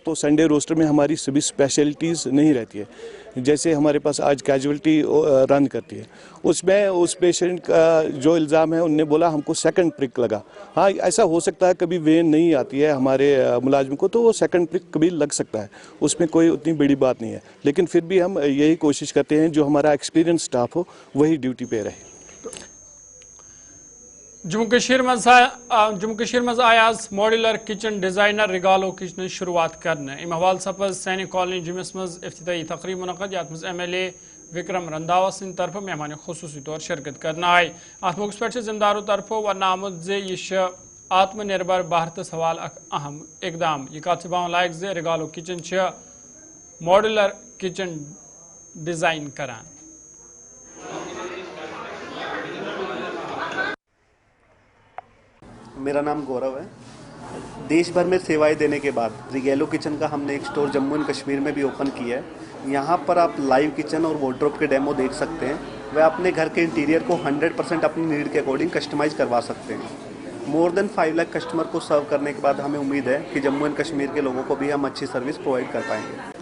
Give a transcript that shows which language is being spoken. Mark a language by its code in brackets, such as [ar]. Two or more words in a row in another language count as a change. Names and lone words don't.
[ur] تو [en] Sunday roster [ur] میں ہماری سبھی اسپیشلٹیز نہیں رہتی ہے جیسے ہمارے پاس آج کیجویلٹی رن کرتی ہے اس میں اس پیشنٹ کا جو الزام ہے ان نے بولا ہم کو [en] second prick [ur] لگا ہاں ایسا ہو سکتا ہے کبھی وین نہیں آتی ہے ہمارے ملازم کو تو وہ [en] second prick [ur] کبھی لگ سکتا ہے اس میں کوئی اتنی بڑی بات نہیں ہے لیکن پھر بھی ہم یہی کوشش کرتے ہیں جو ہمارا [en] experience staff [ur] ہو وہی ڈیوٹی پہ رہے [ks] جموں کشیر مز آئی آز [en] modular kitchen designer [ks] رگالو کچن شروعات کرنے ام حوالہ سپز سینی کالونی جمس مز افتتاحی تقریب منعقد یت مز MLA وکرم رنداوا سند طرف مہمان خصوصی طور شرکت کرنا آئی ات موقع پہ ذمہ طرف ون آمت یہ آتم نربر بھارتس حوالہ اخ اہم اقدام یہ کت باون لائق زِ رگالو کچن [en] modular kitchen design [ks] کران [ur] میرا نام گورو ہے دیش بھر میں سیوائیں دینے کے بعد ریگیلو کچن کا ہم نے ایک سٹور جموں اینڈ کشمیر میں بھی اوپن کیا ہے یہاں پر آپ [en] live kitchen [ur] اور وارڈروب کے ڈیمو دیکھ سکتے ہیں وہ اپنے گھر کے انٹیریئر کو 100% اپنی نیڈ کے اکارڈنگ کسٹمائز کروا سکتے ہیں [en] more than [ur] 5 لاکھ کسٹمر کو سرو کرنے کے بعد ہمیں امید ہے کہ جموں اینڈ کشمیر کے لوگوں کو بھی ہم اچھی [en] service provide [ur] کر پائیں گے